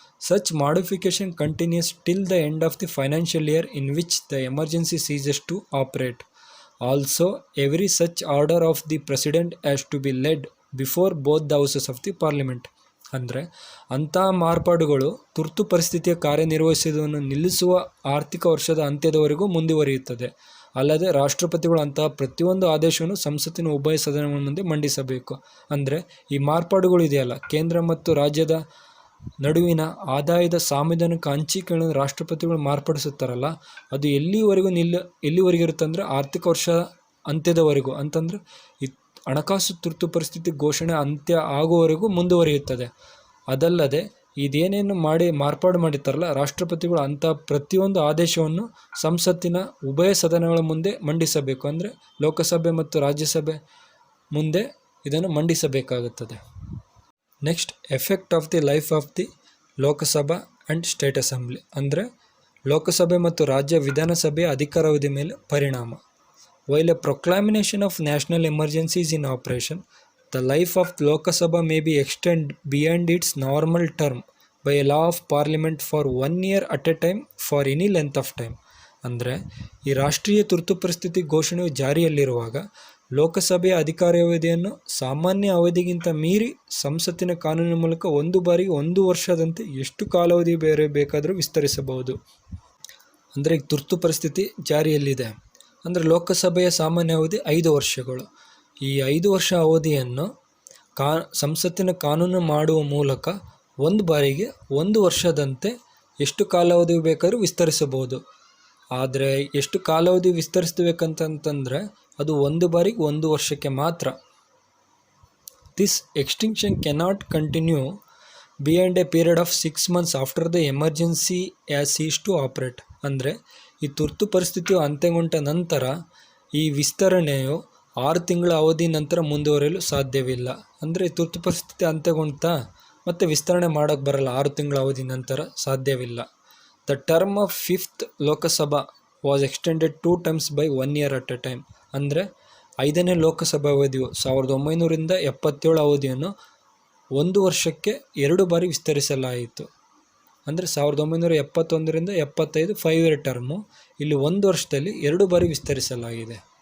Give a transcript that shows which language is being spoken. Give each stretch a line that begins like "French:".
English: Such modification continues till the end of the financial year in which the emergency ceases to operate. Also, every such order of the President has to be laid before both the houses of the Parliament.
Kannada: ಅಂದರೆ ಅಂತಹ ಮಾರ್ಪಾಡುಗಳು ತುರ್ತು ಪರಿಸ್ಥಿತಿಯ ಕಾರ್ಯನಿರ್ವಹಿಸುವುದನ್ನು ನಿಲ್ಲಿಸುವ ಆರ್ಥಿಕ ವರ್ಷದ ಅಂತ್ಯದವರೆಗೂ ಮುಂದುವರಿಯುತ್ತದೆ. ಅಲ್ಲದೆ ರಾಷ್ಟ್ರಪತಿಗಳು ಅಂತಹ ಪ್ರತಿಯೊಂದು ಆದೇಶವನ್ನು ಸಂಸತ್ತಿನ ಉಭಯ ಸದನಗಳ ಮುಂದೆ ಮಂಡಿಸಬೇಕು. ಅಂದರೆ ಈ ಮಾರ್ಪಾಡುಗಳು ಇದೆಯಲ್ಲ, ಕೇಂದ್ರ ಮತ್ತು ರಾಜ್ಯದ ನಡುವಿನ ಆದಾಯದ ಸಾಂವಿಧಾನಿಕ ಹಂಚಿಕೆಗಳನ್ನು ರಾಷ್ಟ್ರಪತಿಗಳು ಮಾರ್ಪಡಿಸುತ್ತಾರಲ್ಲ, ಅದು ಎಲ್ಲಿವರೆಗೂ ಇರುತ್ತೆ ಅಂದರೆ ಆರ್ಥಿಕ ವರ್ಷ ಅಂತ್ಯದವರೆಗೂ, ಅಂತಂದರೆ ಈ ಹಣಕಾಸು ತುರ್ತು ಪರಿಸ್ಥಿತಿ ಘೋಷಣೆ ಅಂತ್ಯ ಆಗುವವರೆಗೂ ಮುಂದುವರಿಯುತ್ತದೆ. ಅದಲ್ಲದೆ ಇದೇನೇನು ಮಾರ್ಪಾಡು ಮಾಡಿರ್ತಾರಲ್ಲ ರಾಷ್ಟ್ರಪತಿಗಳು, ಅಂಥ ಪ್ರತಿಯೊಂದು ಆದೇಶವನ್ನು ಸಂಸತ್ತಿನ ಉಭಯ ಸದನಗಳ ಮುಂದೆ ಮಂಡಿಸಬೇಕು. ಅಂದರೆ ಲೋಕಸಭೆ ಮತ್ತು ರಾಜ್ಯಸಭೆ ಮುಂದೆ ಇದನ್ನು ಮಂಡಿಸಬೇಕಾಗುತ್ತದೆ.
English: Next, effect of the life of the Lok Sabha and state assembly.
Kannada: ಅಂದರೆ ಲೋಕಸಭೆ ಮತ್ತು ರಾಜ್ಯ ವಿಧಾನಸಭೆಯ ಅಧಿಕಾರಾವಧಿ ಮೇಲೆ ಪರಿಣಾಮ.
English: While a proclamation of national emergency is in operation, the life of Lok Sabha may be extended beyond its normal term by a law of Parliament for 1 year at a time for any length of time.
Kannada: ಅಂದರೆ ಈ ರಾಷ್ಟ್ರೀಯ ತುರ್ತು ಪರಿಸ್ಥಿತಿ ಘೋಷಣೆಯು ಜಾರಿಯಲ್ಲಿರುವಾಗ ಲೋಕಸಭೆಯ ಅಧಿಕಾರಾವಧಿಯನ್ನು ಸಾಮಾನ್ಯ ಅವಧಿಗಿಂತ ಮೀರಿ ಸಂಸತ್ತಿನ ಕಾನೂನಿನ ಮೂಲಕ ಒಂದು ಬಾರಿಗೆ 1 ವರ್ಷದಂತೆ ಎಷ್ಟು ಕಾಲಾವಧಿ ಬೇಕಾದರೂ ವಿಸ್ತರಿಸಬಹುದು. ಅಂದರೆ ಈಗ ತುರ್ತು ಪರಿಸ್ಥಿತಿ ಜಾರಿಯಲ್ಲಿದೆ, ಅಂದರೆ ಲೋಕಸಭೆಯ ಸಾಮಾನ್ಯ ಅವಧಿ 5 ವರ್ಷಗಳು. ಈ 5 ವರ್ಷ ಅವಧಿಯನ್ನು ಸಂಸತ್ತಿನ ಕಾನೂನು ಮಾಡುವ ಮೂಲಕ ಒಂದು ಬಾರಿಗೆ 1 ವರ್ಷದಂತೆ ಎಷ್ಟು ಕಾಲಾವಧಿ ಬೇಕಾದರೂ ವಿಸ್ತರಿಸಬಹುದು. ಆದರೆ ಎಷ್ಟು ಕಾಲಾವಧಿ ವಿಸ್ತರಿಸಬೇಕಂತಂದರೆ ಅದು ಒಂದು ಬಾರಿಗೆ 1 ವರ್ಷಕ್ಕೆ ಮಾತ್ರ.
English: This extinction cannot continue beyond a period of 6 months after the emergency as ceases to operate.
Kannada: ಅಂದರೆ ಈ ತುರ್ತು ಪರಿಸ್ಥಿತಿಯು ಅಂತ್ಯಗೊಂಡ ನಂತರ ಈ ವಿಸ್ತರಣೆಯು 6 ತಿಂಗಳ ಅವಧಿ ನಂತರ ಮುಂದುವರಿಯಲು ಸಾಧ್ಯವಿಲ್ಲ. ಅಂದರೆ ತುರ್ತು ಪರಿಸ್ಥಿತಿ ಅಂತ್ಯಗೊಂಡ್ತಾ ಮತ್ತೆ ವಿಸ್ತರಣೆ ಮಾಡೋಕ್ಕೆ ಬರಲ್ಲ, 6 ತಿಂಗಳ ಅವಧಿ ನಂತರ ಸಾಧ್ಯವಿಲ್ಲ.
English: The term of 5th Lok Sabha was extended 2 times by 1 year at a time.
Kannada: ಅಂದರೆ 5ನೇ ಲೋಕಸಭಾ ಅವಧಿಯು 1977 ಅವಧಿಯನ್ನು 1 ವರ್ಷಕ್ಕೆ 2 ಬಾರಿ ವಿಸ್ತರಿಸಲಾಯಿತು. ಅಂದರೆ 1971ರಿಂದ 75 5 year ಟರ್ಮು, ಇಲ್ಲಿ 1 ವರ್ಷದಲ್ಲಿ 2 ಬಾರಿ ವಿಸ್ತರಿಸಲಾಗಿದೆ.